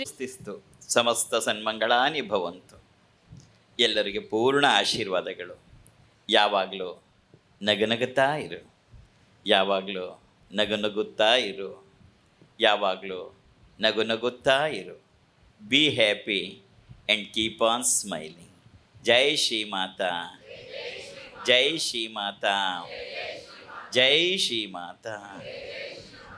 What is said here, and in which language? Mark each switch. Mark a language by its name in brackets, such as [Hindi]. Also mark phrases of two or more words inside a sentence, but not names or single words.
[Sanskrit] ಸ್ಥಿಸ್ತು ಸಮಸ್ತ ಸನ್ಮಂಗಳಾನಿ ಭವಂತು. [Kannada] ಎಲ್ಲರಿಗೆ ಪೂರ್ಣ ಆಶೀರ್ವಾದಗಳು. ಯಾವಾಗಲೂ ನಗನಗುತ್ತಾ ಇರು, ಯಾವಾಗಲೂ ನಗುತ್ತಾ ಇರು, ಯಾವಾಗಲೂ ನಗುತ್ತಾ ಇರು. [English] be happy and keep on smiling. [Kannada] ಜೈ ಶ್ರೀ ಮಾತಾ, ಜೈ ಶ್ರೀ ಮಾತಾ, ಜೈ ಶ್ರೀ ಮಾತಾ.